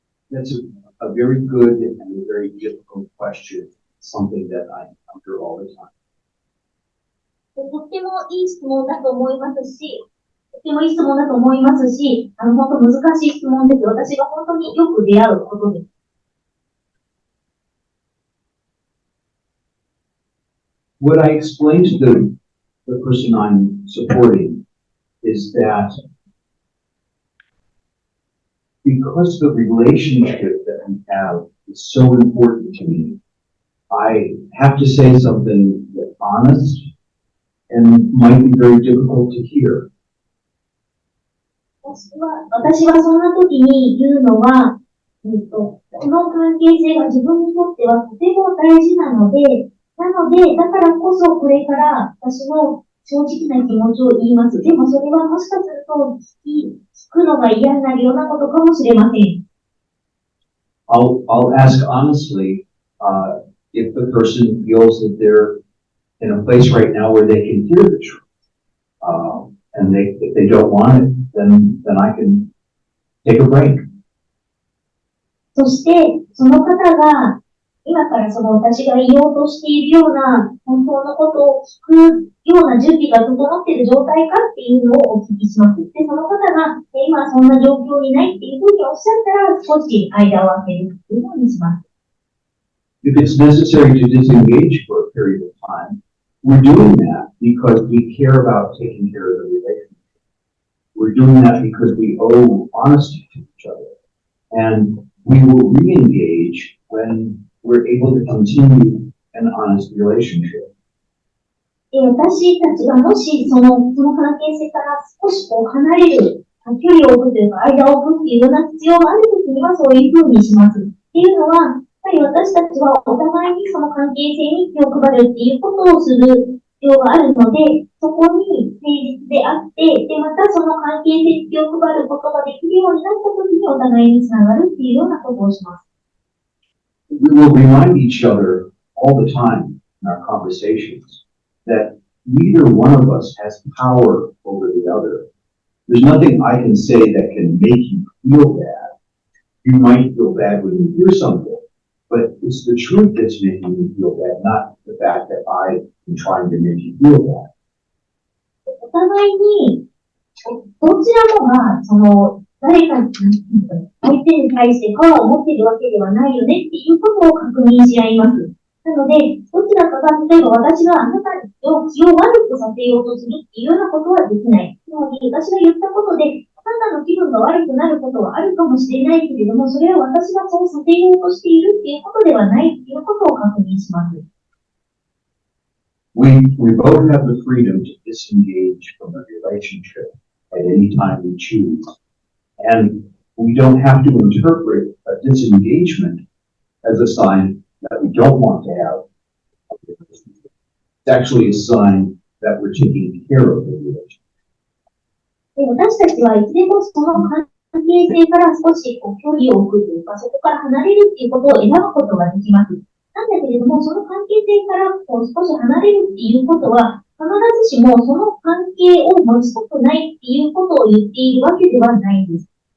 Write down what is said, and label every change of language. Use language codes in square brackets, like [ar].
[en] That's a very good and a very difficult question. Something that I encounter all the time. [ja] とってもいい質問だと思いますし、とてもいい質問だと思いますし、本当難しい質問です。私が本当によく出会うことです。 [en] What I explain to the person I'm supporting is that because the relationship that we have is so important to me, I have to say something that's honest and might be very difficult to hear. [ja] 私はそんな時に言うのは、この関係性が自分にとってはとても大事なので、だからこそこれから私の正直な気持ちを言います。でもそれはもしかすると聞くのが嫌になるようなことかもしれません。 [en] I'll ask honestly, if the person feels that they're in a place right now where they can hear the truth. And if they don't want it, then I can take a break. [ja] そして、その方が、今からその私が言おうとしているような、本当のことを聞くような準備が整っている状態かっていうのをお聞きします。で、その方が、今そんな状況にないっていうふうにおっしゃったら、少し間を空けるっていうようにします。 [en] If it's necessary to disengage for a period of time, we're doing that because we care about taking care of the relationship. We're doing that because we owe honesty to each other. And we will re-engage when we're able to continue an honest relationship. [ja] 私たちがもしその関係性から少し離れる、距離を置くというか、間を置くっていうような必要があるときにはそういうふうにします。っていうのは、やっぱり私たちはお互いにその関係性に気を配るっていうことをする必要があるので、そこに誠実であって、で、またその関係性に気を配ることができるようになったときにお互いにつながるっていうようなことをします。 [en] We will remind each other all the time in our conversations that neither one of us has power over the other. There's nothing I can say that can make you feel bad. You might feel bad when you hear something, but it's the truth that's making you feel bad, not the fact that I am trying to make you feel bad. [ja] お互いに、どちらもが、誰かに、相手に対してパワーを持っているわけではないよねっていうことを確認し合います。なので、どちらかが、例えば私があなたの気を悪くさせようとするっていうようなことはできない。つまり、私が言ったことで、あなたの気分が悪くなることはあるかもしれないけれども、それは私がそうさせようとしているっていうことではないっていうことを確認します。 [en] We both have the freedom to disengage from a relationship at any time we choose. And we don't have to interpret a disengagement as a sign that we don't want to have a relationship. It's actually a sign that we're taking care of the relationship. [ja] 私たちはいつでもその関係性から少し距離を置くというか、そこから離れるっていうことを選ぶことができます。なんだけれども、その関係性から少し離れるっていうことは、必ずしもその関係を持ちたくないっていうことを言っているわけではないんです。